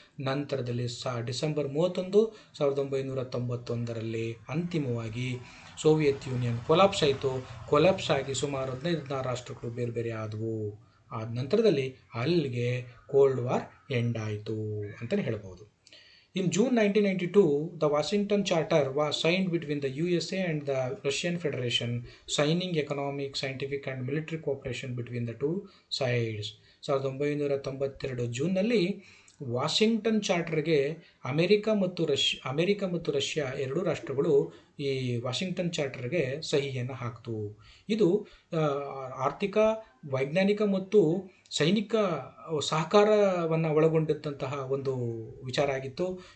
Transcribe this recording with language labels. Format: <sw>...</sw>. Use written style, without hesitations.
<kn>ನಂತರದಲ್ಲಿ ಡಿಸೆಂಬರ್ 31, 1991ರಲ್ಲಿ ಅಂತಿಮವಾಗಿ Soviet union collapse ಆಯಿತು. ಕೊಲಾಪ್ಸ್ ಆಗಿ ಸುಮಾರು 15 ರಾಷ್ಟ್ರಗಳು ಬೇರೆ ಬೇರೆ ಆದವು. ಆದ ನಂತರದಲ್ಲಿ ಅಲ್ಲಿಗೆ ಕೋಲ್ಡ್ ವಾರ್ ಎಂಡ್ ಆಯಿತು ಅಂತಲೇ ಹೇಳ್ಬೋದು.</kn> <en>In June 1992, the Washington Charter was signed between the USA and the Russian Federation, signing economic, scientific and military cooperation between the two sides.</en> <kn>1992 ಜೂನ್ನಲ್ಲಿ ವಾಷಿಂಗ್ಟನ್ ಚಾರ್ಟರ್ಗೆ ಅಮೆರಿಕ ಮತ್ತು ರಷ್ಯಾ ಎರಡೂ ರಾಷ್ಟ್ರಗಳು ಈ ವಾಷಿಂಗ್ಟನ್ ಚಾರ್ಟರ್ಗೆ ಸಹಿಯನ್ನು ಹಾಕ್ತು. ಇದು ಆರ್ಥಿಕ, ವೈಜ್ಞಾನಿಕ ಮತ್ತು ಸೈನಿಕ ಸಹಕಾರವನ್ನು ಒಳಗೊಂಡಿದ್ದಂತಹ ಒಂದು ವಿಚಾರ ಆಗಿತ್ತು.</kn>